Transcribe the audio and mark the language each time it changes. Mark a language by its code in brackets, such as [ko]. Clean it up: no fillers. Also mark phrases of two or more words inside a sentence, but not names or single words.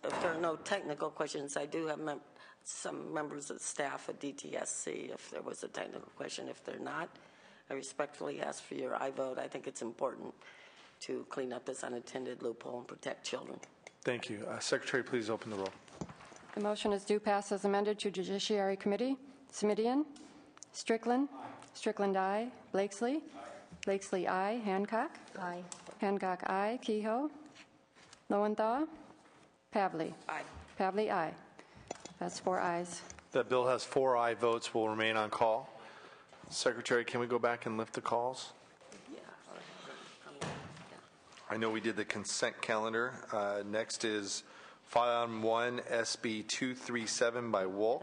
[en] If there are no technical questions, I do have some members of the staff at DTSC if there was a technical question. If they're not, I respectfully ask for your aye vote. I think it's important to clean up this unattended loophole and protect children. Thank you. Secretary, please open the roll. The motion is due pass as amended to Judiciary Committee. Simitian. Strickland. Strickland, aye. Blakesley. Blakesley, aye. Hancock. Aye. Hancock, aye. Kehoe. Lowenthal. Pavley. Aye. Pavley, aye. That's 4 ayes. That bill has 4 aye votes, will remain on call. Secretary, can we go back and lift the calls? I know we did the consent calendar. Next is file item 1, SB 237 by Wolk.